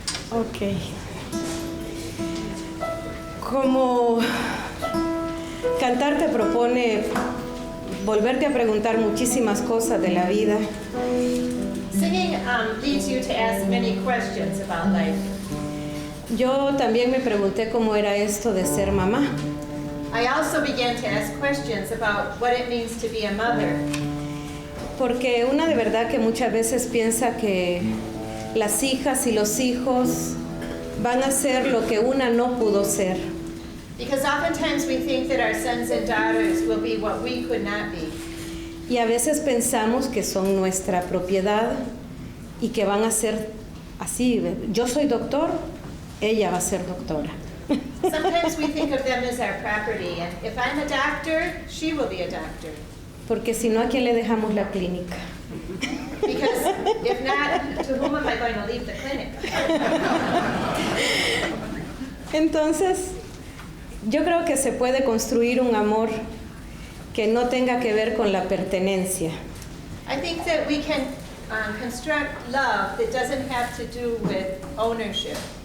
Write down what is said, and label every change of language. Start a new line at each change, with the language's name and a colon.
Spanish: Ok. Como cantar te propone volverte a preguntar muchísimas cosas de la vida.
English: Singing leads you to ask many questions about life.
Spanish: Yo también me pregunté cómo era esto de ser mamá.
English: I also began to ask questions about what it means to be a mother.
Spanish: Porque una de verdad que muchas veces piensa que las hijas y los hijos van a ser lo que una no pudo ser.
English: Because oftentimes we think that our sons and daughters will be what we could not be.
Spanish: Y a veces pensamos que son nuestra propiedad y que van a ser así. Yo soy doctor, ella va a ser doctora.
English: Sometimes we think of them as our property, and if I'm a doctor, she will be a doctor.
Spanish: Porque si no, ¿a quién le dejamos la clínica?
English: Because if not, to whom am I going to leave the clinic?
Spanish: Entonces, yo creo que se puede construir un amor que no tenga que ver con la pertenencia.
English: I think that we can construct love that doesn't have to do with ownership.